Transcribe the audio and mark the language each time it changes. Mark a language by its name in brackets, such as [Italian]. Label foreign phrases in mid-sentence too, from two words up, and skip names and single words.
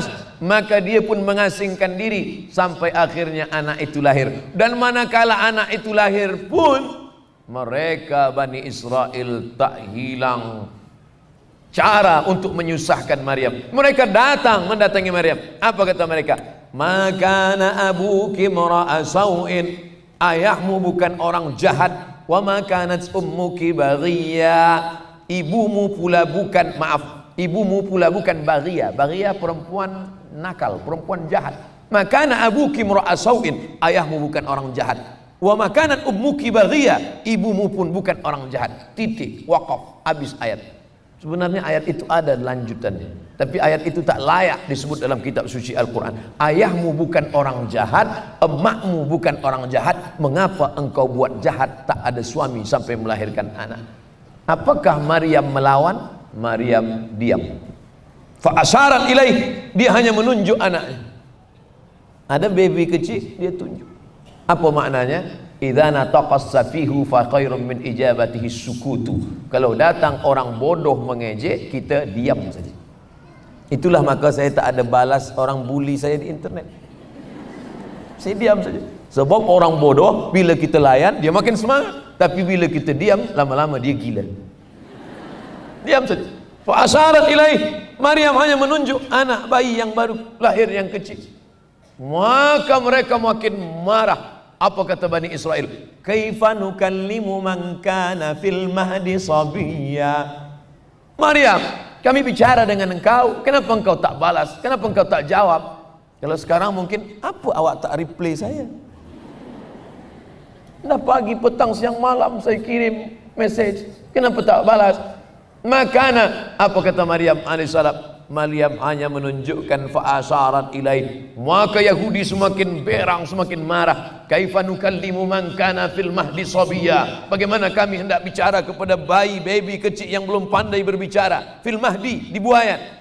[Malay] Maka dia pun mengasingkan diri sampai akhirnya anak itu lahir. Dan manakala anak itu lahir pun, mereka Bani Israel tak hilang cara untuk menyusahkan Maryam. Mereka mendatangi Maryam. Apa kata mereka? [Arabic] ما كان أبوك امرأ سوء, [Malay] ayahmu bukan orang jahat. [Arabic] وما كانت أمك بغيا, [Malay] ibumu pula bukan baghiyah. Baghiyah perempuan nakal, perempuan jahat. [Arabic] ما كان أبوك امرأ سوء, [Malay] ayahmu bukan orang jahat. [Arabic] وما كانت أمك بغيا, [Malay] ibumu pun bukan orang jahat. Titik, waqaf, habis ayat. Sebenarnya ayat itu ada lanjutannya, tapi ayat itu tak layak disebut dalam kitab suci Al-Quran. Ayahmu bukan orang jahat, emakmu bukan orang jahat, mengapa engkau buat jahat, tak ada suami sampai melahirkan anak? Apakah Maryam melawan? Maryam diam. [Arabic] فأشارت إليه, [Malay] dia hanya menunjuk anaknya. Ada baby kecil, dia tunjuk. Apa maknanya? [Arabic] إذا نطق السفيه فخير من إجابته السكوت. [Malay] Kalau datang orang bodoh mengejek, kita diam saja. Itulah maka saya tak ada balas orang bully saya di internet. Saya diam saja. Sebab orang bodoh bila kita layan dia makin semangat, tapi bila kita diam lama-lama dia gila. Diam saja. [Arabic] فأشارت إليه, [Malay] Maryam hanya menunjuk anak bayi yang baru lahir yang kecil. Maka mereka makin marah. Apa kata Bani Israel? [Arabic] كيف نكلم من كان في المهد صبيا. [Malay] Maryam, kami bicara dengan engkau, kenapa engkau tak balas? Kenapa engkau tak jawab? Kalau sekarang mungkin, apa awak tak reply saya? Dah pagi, petang, siang, malam saya kirim message, kenapa tak balas? Makana, apa kata Maryam alaihissalam? Maryam hanya menunjukkan [Arabic] فأشارت إليه. [Malay] Maka Yahudi semakin berang, semakin marah. [Arabic] كيف نكلم من كان في المهد صبيا. [Malay] Bagaimana kami hendak bicara kepada baby kecil yang belum pandai berbicara [Arabic] في المهد, [Malay] di buayan.